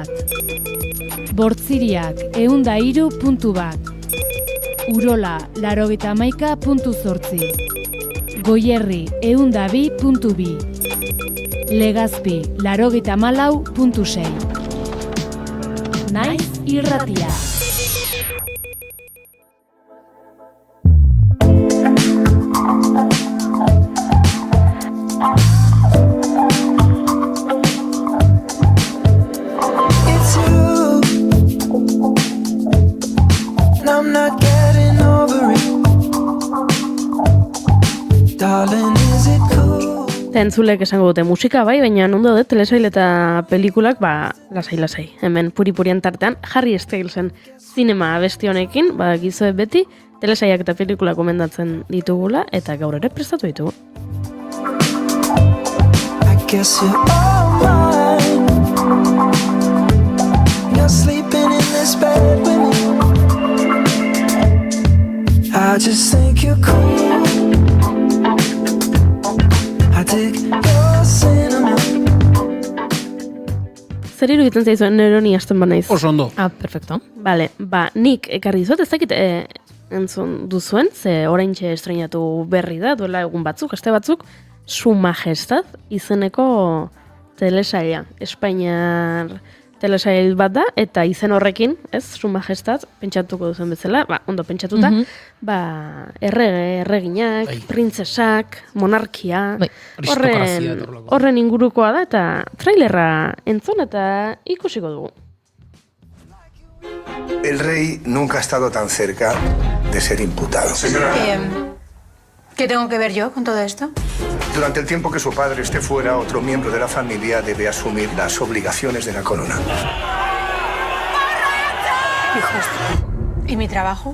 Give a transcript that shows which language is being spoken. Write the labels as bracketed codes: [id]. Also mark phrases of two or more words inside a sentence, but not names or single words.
[eu] Bortziriak, 103.1. Urola, 91.8. Goierri, 102.2. Legazpi, 94.6. Naiz irratia. [en] It's you, and I'm not getting over it. Darling, is it cool? [eu] Entzulek esango dute musika bai, baina ondo dut telesail eta pelikulak, lasai. Hemen puri-purian tartean, Harry Stylesen zinema abesti honekin, gizue beti, telesaiak eta pelikula komendatzen ditugula, eta gaur ere prestatu ditugu. [en] I guess you're all mine. You're sleeping in this bed with me. I just think you're cool. I dig your cinnamon. [eu] Zer iruditzen zaizuen neroni hasten banaiz? Oso ondo. Perfecto. Bale, nik ekarri dizuet, ez dakit entzun duzuen, ze oraintxe estrenatu berri da, duela egun batzuk, aste batzuk, Su Majestad izeneko telesaila. Espainiar telesail bat da, eta izen horrekin, Su Majestad, pentsatuko duzen bezala, ondo pentsatuta, erreginak, printzesak, monarkia, horren ingurukoa da, eta trailerra entzun eta ikusiko dugu. [es] El rey nunca ha estado tan cerca de ser imputado. ¿Qué tengo que ver yo con todo esto? Durante el tiempo que su padre esté fuera, otro miembro de la familia debe asumir las obligaciones de la corona. Hijos. ¿Y mi trabajo?